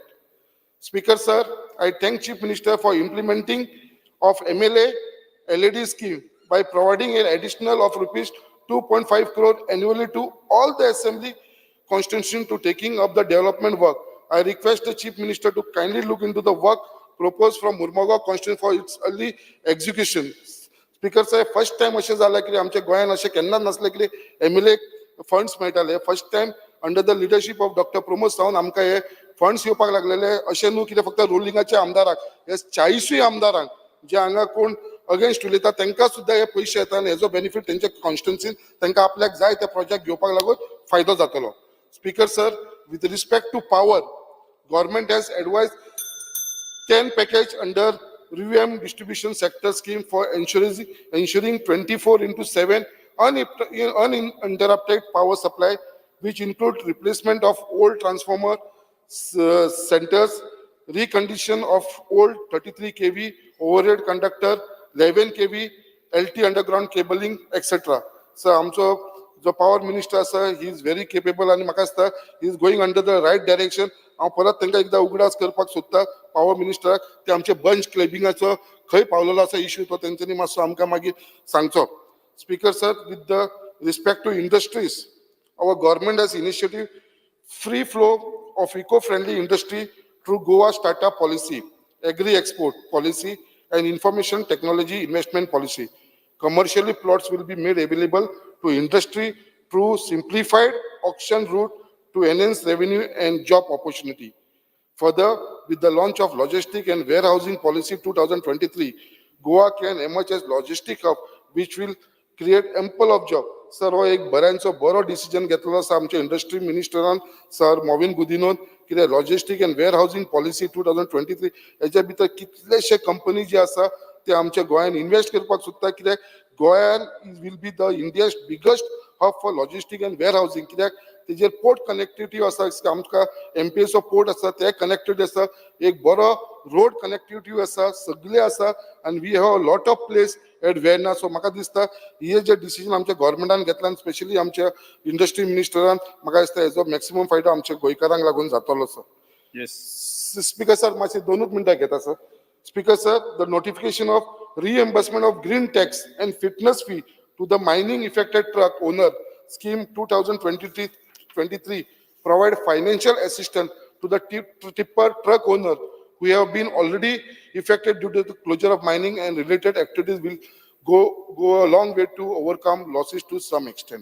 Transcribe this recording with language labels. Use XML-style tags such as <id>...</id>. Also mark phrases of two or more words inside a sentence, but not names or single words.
<en>Speaker, sir, I thank Chief Minister for implementing of MLA LED scheme by providing an additional of rupees 2.5 crore annually to all the assembly constitution to taking up the development work. I request the Chief Minister to kindly look into the work proposed from Murmagaon constituency for its early execution.</en> <kok>Speaker साहेब</kok> <en>first time</en> <kok>अशें जालें की आमच्या गोंयांत अशें केन्नाच नासलें की</kok> <en>MLA funds</en> <kok>मेळटाले</kok> <en>first time under the leadership of Doctor</en> <kok>प्रमोद सावंत आमकां हे फंड्स येवपाक लागलेले अशें न्हू कितें फक्त रुलिंगाच्या आमदाराक हे 40 आमदारांक जे हांगा कोण अगेन्स्ट उलयता तांकां सुद्दां हे पयशे येता आनी हेजो बेनिफीट तेंच्या कॉन्स्टिट्युन्सीन तांकां आपल्याक जाय ते प्रोजेक्ट घेवपाक लागून फायदो जातलो.</kok> <en>Speaker sir, with respect to power, government has advised 10 package under revamp distribution sector scheme for ensuring 24/7 uninterrupted power supply, which include replacement of old transformer centers, recondition of old 33 kV overhead conductor, 11 kV LT underground cabling, etc. So,</en> <kok>आमचो जो</kok> <en>power minister आसा, he is very capable</en> <kok>आणि म्हाका दिसता</kok> <en>he is going under the right direction.</en> <kok>हांव परत तांकां एकदां उगडास करपाक सोदता पावर मिनिस्टराक ते आमचे बंच क्लेबिंगाचो खंय पावलेलो आसा इश्यू तो तेंच्यांनी मातसो आमकां मागीर सांगचो.</kok> <en>Speaker sir, with the respect to industries, our government has initiated free flow of eco-friendly industry through Goa startup policy, agri-export policy, and information technology investment policy. Commercially, plots will be made available to industry through simplified auction route to enhance revenue and job opportunity. Further, with the launch of Logistic and Warehousing Policy 2023, Goa can emerge as logistic hub, which will create ample of job.</en> <kok>सर हो एक बऱ्यांचो बरो डिसिजन घेतलो आसा आमच्या इंडस्ट्री मिनिस्टरान सर मोविन गुदिनोन कितें</kok> <en>logistic and warehousing policy</en> <kok>2023 हेच्या भितर कितलेशे कंपनी जे आसा ते आमच्या गोंयान इन्वेस्ट करपाक सोदता कित्याक गोंयान</kok> <en>will be the India's biggest hub for logistic and warehousing</en> <kok>कित्याक तेजेर</kok> <en>port connectivity</en> <kok>आसा आमकां एमपीएसओ पोर्ट आसा ते कनेक्टेड आसा एक बरो</kok> <en>road connectivity</en> <kok>आसा सगळे आसा आनी</kok> <en>we have a lot of place at Verna.</en> <kok>सो म्हाका दिसता हे जे डिसिजन आमच्या गव्हर्नमेंटान घेतला स्पेशली आमच्या इंडस्ट्री मिनिस्टरान म्हाका दिसता हेजो मॅक्सिमम फायदो आमच्या गोंयकारांक लागून जातलो सर.</kok> <en>Speaker sir</en> <kok>मातशें 2 मिनटां घेता सर.</kok> <en>Speaker sir, the notification of reimbursement of green tax and fitness fee to the mining affected truck owner scheme 2023 provide financial assistance to the tipper truck owner who have been already affected due to the closure of mining and related activities will go a long way to overcome losses to some extent.</en>